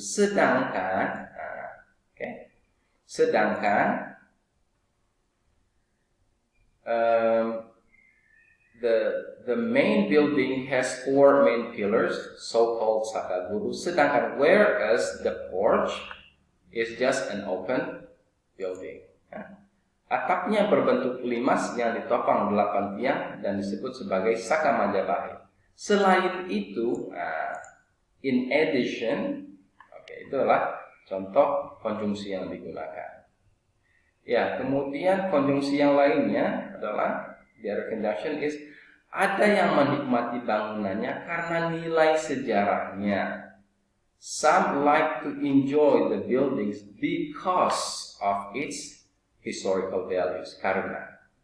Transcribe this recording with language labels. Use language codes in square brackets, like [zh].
[id] Sedangkan, sedangkan [en] the main building has 4 main pillars, so-called sakaguru. [id] Sedangkan, [en] whereas the porch is just an open building. [id] Atapnya berbentuk limas yang ditopang 8 tiang dan disebut sebagai Saka Majapahit. Selain itu, [en] in addition, [id] itulah contoh konjungsi yang digunakan. Ya, kemudian konjungsi yang lainnya adalah, [en] the other conjunction is, [id] ada yang menikmati bangunannya karena nilai sejarahnya. [en] Some like to enjoy the buildings because of its historical values, karena.